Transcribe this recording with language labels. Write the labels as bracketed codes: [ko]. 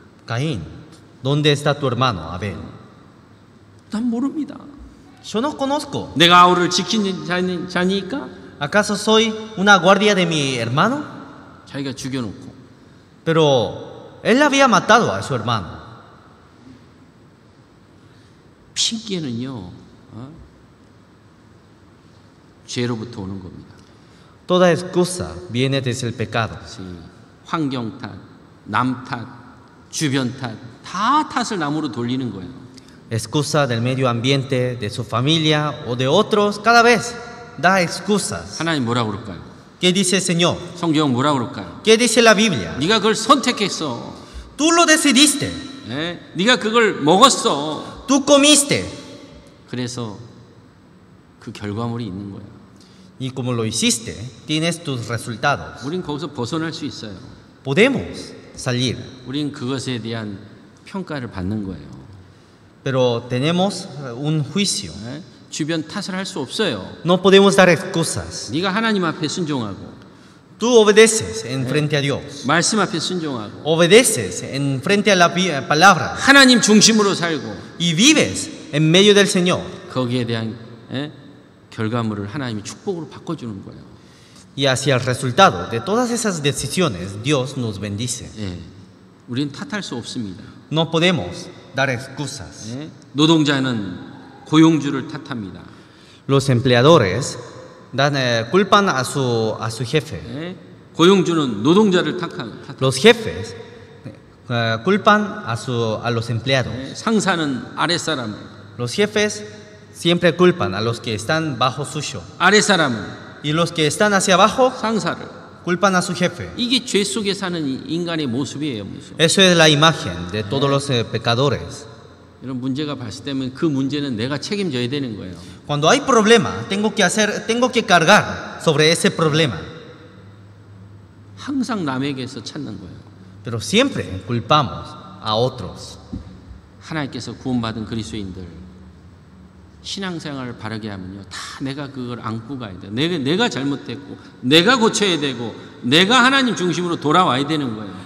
[es] Caín, ¿dónde está tu hermano Abel? [ko] 난 모릅니다. [es] Yo no conozco. [ko] 내가 아우를 지킨 자니까 [es] ¿Acaso soy una guardia de mi hermano? [ko] 자기가 죽여놓고 [es] Pero él había matado a su hermano. [ko] 핑계는요, 죄로부터 오는 겁니다. [es] Toda excusa viene desde el pecado. [ko] 환경 탓, 남 탓, 주변 탓, 다 탓을 남으로 돌리는 거예요. [es] Excusa del medio ambiente, de su familia o de otros, cada vez da excusas. [ko] 하나님 뭐라 그럴까요? [es] ¿Qué dice el Señor? [ko] 성경 뭐라 그럴까요? [es] ¿Qué dice la Biblia? [ko] 네가 그걸 선택했어. [es] Tú lo decidiste, [ko] 네가 그걸 먹었어. [es] tú comiste. [ko] 그래서 그 결과물이 있는 거야. [es] Y como lo hiciste, tienes tus resultados. [ko] 우린 거기서 벗어날 수 있어요. [es] podemos salir, [ko] 우린 그것에 대한 평가를 받는 거예요. [es] pero tenemos un juicio. [ko] 예? 주변 탓을 할 수 없어요. [es] No podemos dar excusas. [ko] 네가 하나님 앞에 순종하고 [es] Tú obedeces en frente a Dios, [ko] 말씀 앞에 순종하고 [es] obedeces en frente a la palabra [ko] 하나님 중심으로 살고 [es] y vives en medio del Señor. [ko] 거기에 대한 결과물을 하나님이 축복으로 바꿔주는 거예요. [es] Y hacia el resultado de todas esas decisiones, Dios nos bendice. [ko] 예. 우리는 탓할 수 없습니다. [es] No podemos dar excusas. [ko] 예. 노동자는 고용주를 탓합니다. [es] Los empleadores culpan a su jefe. [ko] 예. 고용주는 노동자를 탓합니다. [es] Los jefes culpan a los empleados. [ko] 예. 상사는 아랫사람을, [es] Los jefes siempre culpan a los que están bajo suyo. [ko] 아랫사람은 [es] Y los que están hacia abajo [ko] 상사를. [es] culpan a su jefe. [ko] 이게 죄 속에 사는 인간의 모습이에요. 모습. [es] Eso es la imagen de todos los pecadores. [ko] 이런 문제가 발생되면 그 문제는 내가 책임져야 되는 거예요. [es] Cuando hay problema, tengo que cargar sobre ese problema. [ko] 항상 남에게서 찾는 거예요. [es] Pero siempre culpamos a otros. [ko] 하나님께서 구원받은 그리스도인들 신앙생활을 바르게 하면요, 다 내가 그걸 안고 가야 돼요. 내가 잘못했고, 내가 고쳐야 되고, 내가 하나님 중심으로 돌아와야 되는 거예요.